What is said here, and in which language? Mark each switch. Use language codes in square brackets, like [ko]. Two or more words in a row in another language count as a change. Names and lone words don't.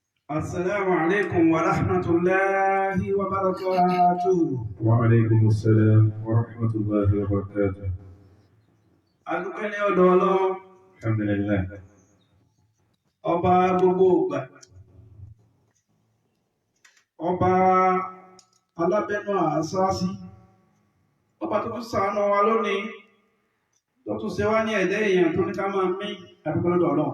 [ar] السلام عليكم ورحمة الله وبركاته. وعليكم السلام ورحمة الله وبركاته. [yo] Adúpẹ́ ní ọ̀dọ̀ Ọlọ́run. Alhamdulillah. Ọba gbogbo ìgbà. Ọba alábẹ́nú àṣáṣí. Ọba tó tún ṣàánú wa lónìí. Tó tún ṣe wá ní ẹ̀dẹ́ èèyàn tó ní ká máa mí adúpẹ́ lọ́dọ̀ Ọlọ́run.